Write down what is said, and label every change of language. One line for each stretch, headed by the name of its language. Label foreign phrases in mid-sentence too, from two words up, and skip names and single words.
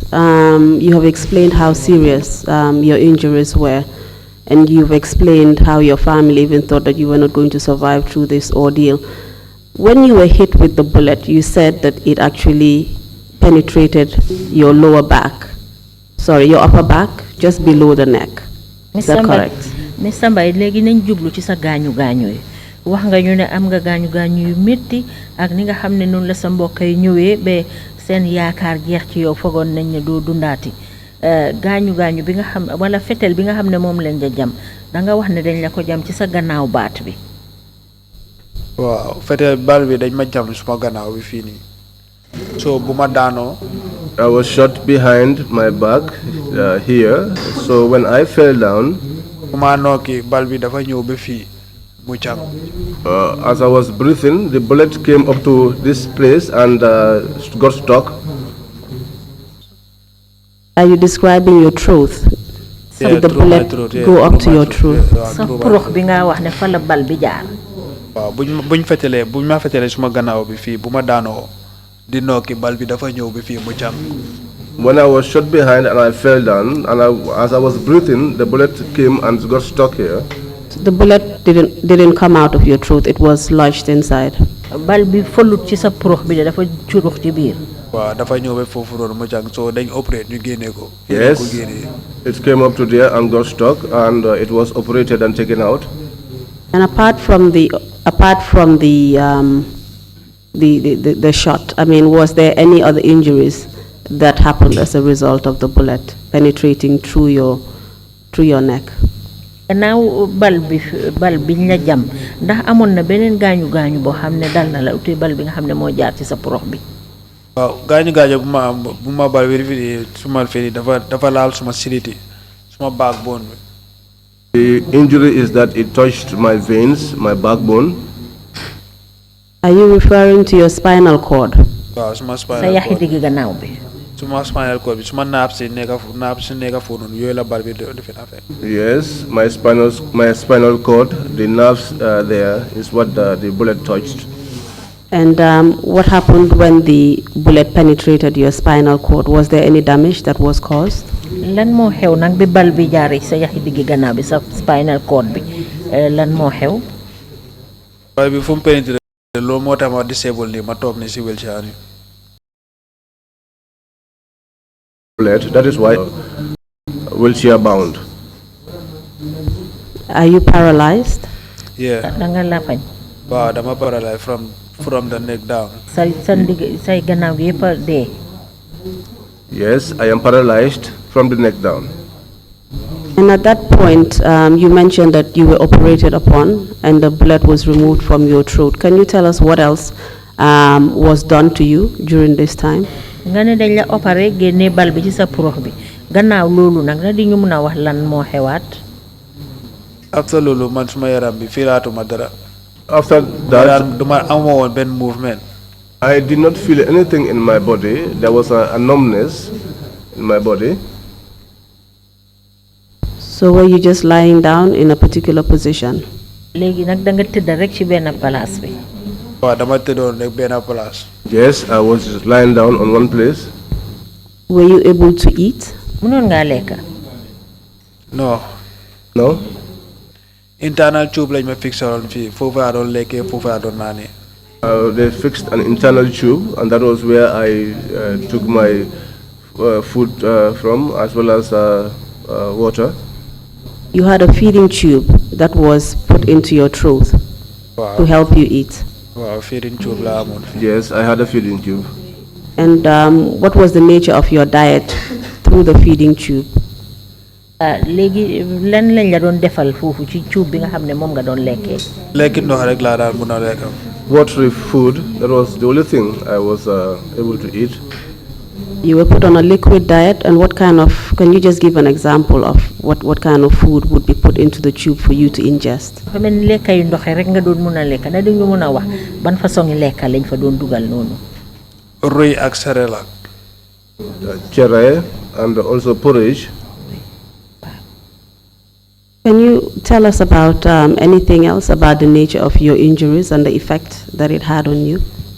English: You have explained how serious your injuries were, and you've explained how your family even thought that you were not going to survive through this ordeal. When you were hit with the bullet, you said that it actually penetrated your lower back. Sorry, your upper back, just below the neck. Is that correct? Mr.
Wolof: Mbye, léegi nañ jublu ci sa gaañu gaañu yi. Wax nga ñu ne am nga gaañu gaañu yu metti ak ni nga xam ne noonu la sa mbokk yi ñëwee ba seen yaakaar jeex ci yow fogoon nañ ne doo dundaati. Gaañu gaañu bi nga xam wala fetel bi nga xam ne moom leen ja jam da nga wax ne dañ la ko jam ci sa gannaaw baat bi. Waaw, fetel bal bi dañ ma jam suma gannaaw bi fii nii. So buma daano,
English: I was shot behind my back here. So when I fell down, as I was breathing, the bullet came up to this place and got stuck. Are you describing your throat? Yeah, did the bullet go up to your throat?
Wolof: Buñ ma fetele suma gannaaw bi fii bu ma daanoo di nokki bal bi dafa ñëw bi fii mu jam.
English: When I was shot behind and I fell down, and as I was breathing, the bullet came and got stuck here. The bullet didn't come out of your throat; it was lodged inside.
Wolof: Bal bi folut ci sa prox bi dafa curux ci biir. Waaw dafa ñëw ba foofu noonu mu jang so dañ operate ñu génne ko.
English: Yes, it came up to there and got stuck, and it was operated and taken out. And apart from the shot, I mean, was there any other injuries that happened as a result of the bullet penetrating through your neck?
Wolof: Now bal biñ la jam ndax amoon na beneen gaañu gaañu boo xam ne dal na la uti bal bi nga xam ne moo jaar ci sa prox bi. Waaw gaañu gaañu bu ma bal bi suma fii dafa laal suma siliti suma backbone bi.
English: The injury is that it touched my veins, my backbone. Are you referring to your spinal cord?
Wolof: Waaw suma spinal cord. Sa yaxi digg gannaaw bi. Suma
English: spinal cord
Wolof: bi suma naab si nekka foofu noonu yooyu la bal bi defe naa fekk.
English: Yes, my spinal cord, the nerves there is what the bullet touched. And what happened when the bullet penetrated your spinal cord? Was there any damage that was caused?
Wolof: Lan moo xew nag bi bal bi jaaree sa yaxi digg gannaaw bi sa
English: spinal cord
Wolof: bi lan moo xew? Waaye bi fu mu pénétrer loolu moo tax ma disabled ni ma toog ni si wheelchair ni.
English: That is why wheelchair bound. Are you paralyzed? Yeah.
Wolof: Danga lafañ. Waaw dama
English: paralyzed from the neck down.
Wolof: Say gannaaw gi yëpp a dee.
English: Yes, I am paralyzed from the neck down. And at that point, you mentioned that you were operated upon and the blood was removed from your throat. Can you tell us what else was done to you during this time?
Wolof: Nga ne dañ la opéré génne bal bi ci sa prox bi gannaaw loolu nag na di ñu mën a wax lan moo xewaat. After loolu man suma yaram bi filaatuma dara.
English: After that,
Wolof: duma amoo woon benn movement.
English: I did not feel anything in my body. There was a numbness in my body. So were you just lying down in a particular position?
Wolof: Léegi nag da nga tëdd rek ci benn place bi. Waaw dama tëddoon rek benn place.
English: Yes, I was just lying down on one place. Were you able to eat?
Wolof: Mënoon ngaa lekk.
English: No. No? Internal tube
Wolof: lañ ma fixeroon fii foofu laa doon lekkee foofu laa doon naanee.
English: They fixed an internal tube, and that was where I took my food from, as well as water. You had a feeding tube that was put into your throat to help you eat.
Wolof: Wow,
English: feeding tube
Wolof: la amoon.
English: Yes, I had a feeding tube. And what was the nature of your diet through the feeding tube?
Wolof: Léegi lan lañ la doon defal foofu ci tube bi nga xam ne moom nga doon lekkee. Lekki ndox rek laa daan mun a lekk.
English: Watery food, that was the only thing I was able to eat. You were put on a liquid diet, and what kind of, can you just give an example of what kind of food would be put into the tube for you to ingest?
Wolof: Fa mel lekka yu ndox rek nga doon mun a lekk na dañu mun a wax ban façon lekka lañ fa doon dugal noonu. Ruy ak céréales.
English: Cere and also porridge. Can you tell us about anything else about the nature of your injuries and the effect that it had on you?